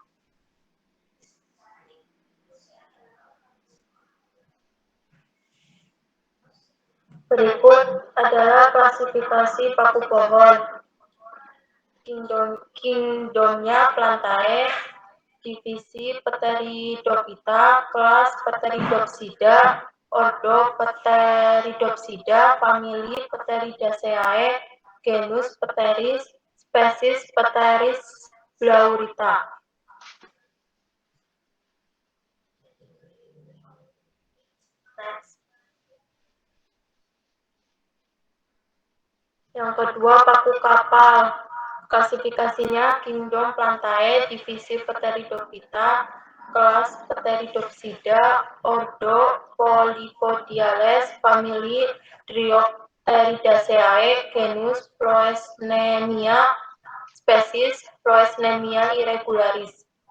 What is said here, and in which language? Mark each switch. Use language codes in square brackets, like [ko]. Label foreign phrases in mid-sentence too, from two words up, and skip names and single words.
[id] Berikut adalah klasifikasi paku pohon. Kingdomnya Plantae, divisi Pteridophyta, kelas Pteridopsida, ordo Pteridopsida, famili Pteridaceae, genus Pteris, spesies Pteris blaurita. Next. Yang kedua, paku kapal. Klasifikasinya Kingdom Plantae, divisi Pteridophyta, kelas Pteridopsida, ordo Polypodiales, famili Dryopteridaceae, genus Ploesnemia, spesies Ploesnemia irregularis.